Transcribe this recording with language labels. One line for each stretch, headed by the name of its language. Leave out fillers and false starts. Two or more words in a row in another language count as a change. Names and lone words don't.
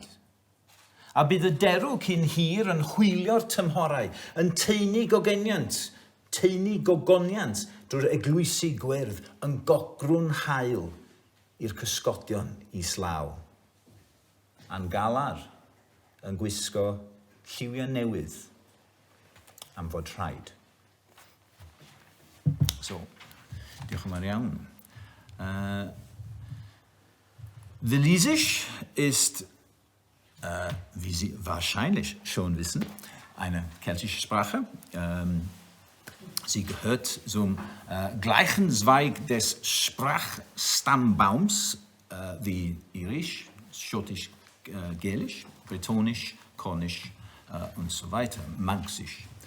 Welsh: A bydd y derw cyn hir yn hwylio'r tymhorau, yn teulu gogoniant drwy'r eglwysi gwyrdd, yn gogrwn hael i'r cysgodion islaw. A'n galar yn gwisgo lliwiau newydd am fod rhaid. So, diolch yn fawr iawn.
German: Walisisch ist, wie Sie wahrscheinlich schon wissen, eine keltische Sprache. Sie gehört zum gleichen Zweig des Sprachstammbaums wie Irisch, Schottisch, Gälisch, Brettonisch, Kornisch und so weiter, Manxisch.